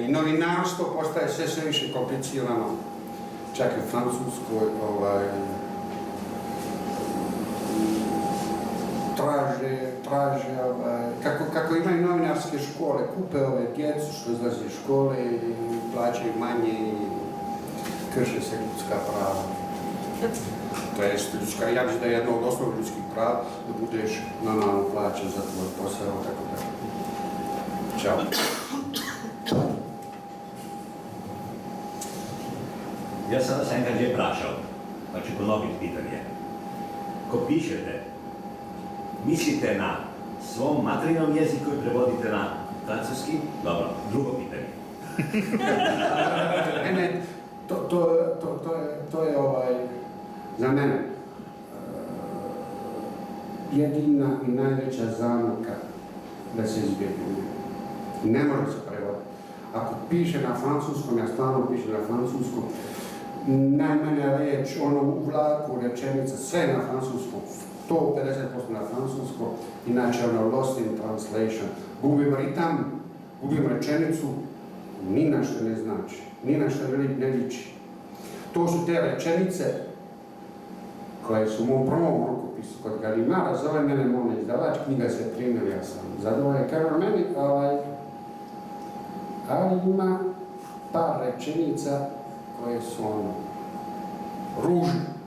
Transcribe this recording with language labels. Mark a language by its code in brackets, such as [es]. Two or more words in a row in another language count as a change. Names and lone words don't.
[bs] I novinarstvo postaje sve više komplicirano. Čak i u Francuskoj traže, kako imaju novinarske škole, kupe ove djecu što izlaze iz škole i plaćaju manje i krše se ljudska prava. To je ljudska, ja mislim da je jedno od osnovnih ljudskih prava da budeš normalno plaćen za tvoj posao, tako da. Ćao. [sl] Jaz sem vas enkrat že vprašal, pa če ponovim pitanje. [bs] Ko pišete, mislite na svom materinom jeziku i prevodite na francuski? Dobro, drugo pitanje. Ne, to je za mene jedina i najveća zamka da se izbjegne. Ne može se prevoditi. Ako piše na francuskom, ja stvarno pišem na francuskom, najmanja riječ, ono u vlaku, rečenica, sve na francuskom, 150% na francuskom, inače ono [en] lost in translation. [bs] Gubim ritam, gubim rečenicu, ni na što ne znači, ni na što ne liči. To su te rečenice koje su u mom prvom rukopisu kod Galimara, zove mene moj izdavač, knjiga se primjer, ja sam zadovoljan. Kaže meni, ali ima par rečenica koje su ono ružne.